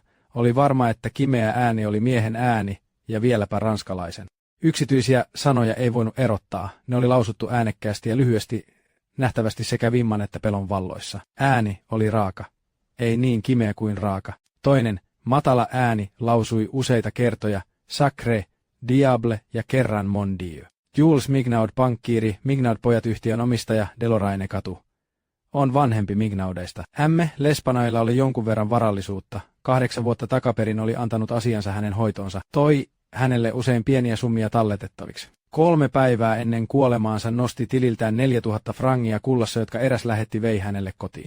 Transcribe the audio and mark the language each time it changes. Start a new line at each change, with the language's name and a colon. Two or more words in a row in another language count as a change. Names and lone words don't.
Finnish: Oli varma, että kimeä ääni oli miehen ääni ja vieläpä ranskalaisen. Yksityisiä sanoja ei voinut erottaa. Ne oli lausuttu äänekkäästi ja lyhyesti, nähtävästi sekä vimman että pelon valloissa. Ääni oli raaka. Ei niin kimeä kuin raaka. Toinen, matala ääni lausui useita kertoja,
French: sacré, diable
Finnish: ja kerran
French: mon Dieu.
Finnish: Jules Mignaud, pankkiiri, Mignaud-pojat-yhtiön omistaja, Deloraine-katu. On vanhempi Mignaudeista. Ämme Lespanailla oli jonkun verran varallisuutta. 8 vuotta takaperin oli antanut asiansa hänen hoitonsa. Toi hänelle usein pieniä summia talletettaviksi. 3 päivää ennen kuolemaansa nosti tililtään 4000 frangia kullassa, jotka eräs lähetti vei hänelle kotiin.